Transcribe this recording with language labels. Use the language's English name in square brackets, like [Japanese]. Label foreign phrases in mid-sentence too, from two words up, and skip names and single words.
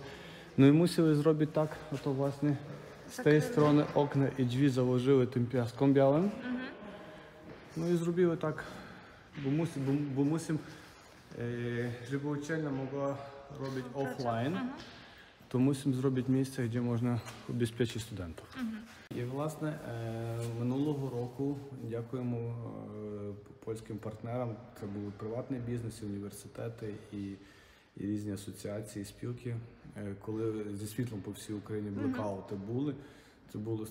[Polish] No i musieli zrobić tak, to właśnie z tej strony okna i drzwi założyły tym piaską białym. No i zrobiły tak, bo musimy, żeby uczelnia mogła robić offline, to musimy zrobić miejsce, gdzie można ubezpieczyć studentów. [Ukrainian] І, власне, минулого року дякуємо польським партнерам. Це були приватний бізнес, університети і різні асоціації, спілки. Коли зі світлом по всій Україні блекаути були, це було страхіття.